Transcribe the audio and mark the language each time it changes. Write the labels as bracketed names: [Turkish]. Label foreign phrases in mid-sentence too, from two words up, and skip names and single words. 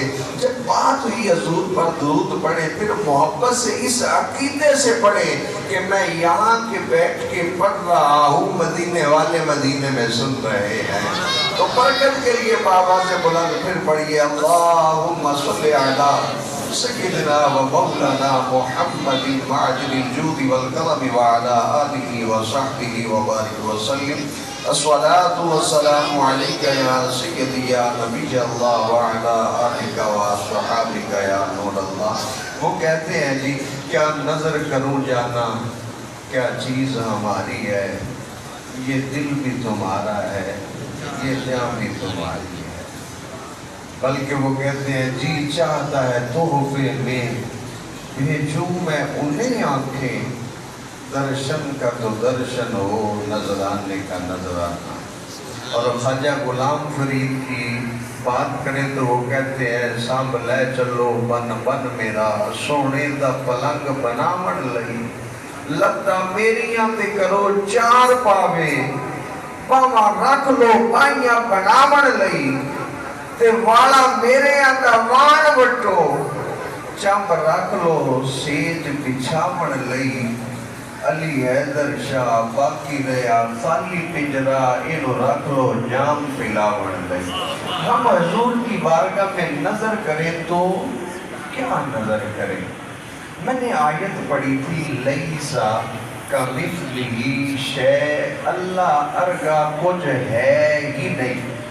[Urdu] جب بات ہوئی حضور پر درود پڑھے، پھر محبت سے اس عقیدے سے پڑھے کہ میں یہاں کے بیٹھ کے پڑھ رہا ہوں، مدینے والے مدینے میں سن رہے ہیں، تو برکت کے لیے بابا سے بلند پھر پڑھیے [Arabic] اللہم صلی علی سیدنا و مولانا محمد معجل الجود والکرم وعلا آلہ وصحبہ وبارک وسلم۔ الصلاة والسلام علیکہ یا سیدی یا نبی اللہ وعلا آلہ وصحبہ یا نور اللہ۔ [Urdu] وہ کہتے ہیں جی کیا نظر کروں جانا کیا چیز ہماری ہے، یہ دل بھی تمہارا ہے، یہ جان بھی تمہاری ہے، بلکہ وہ کہتے ہیں جی چاہتا ہے تحفے میں بھیجوں میں انہیں آنکھیں، درشن کا تو درشن ہو، نظرانے کا نظرانہ۔ اور خواجہ غلام فرید کی بات کریں تو وہ کہتے ہیں [Saraiki] سانب لے چلو بن بن میرا، سونے دا پلنگ بناون لئی، لتا میریاں تے کرو چار پاوے، پاواں رکھ لو پائیاں بناون لئی، تے والا میرے اندر وان وٹو، چمب رکھ لو سیج بچھاون لئی، علی حیدر شاہ باقی رہا خالی پنجرا، انہوں رکھ لو جام پلاون لئی۔ [Urdu] ہم حضور کی بارگاہ میں نظر کریں تو کیا نظر کریں؟ میں نے آیت پڑھی تھی [Arabic] لیسا کمثلہ شیء، [Urdu] اللہ ارگا کچھ ہے ہی نہیں۔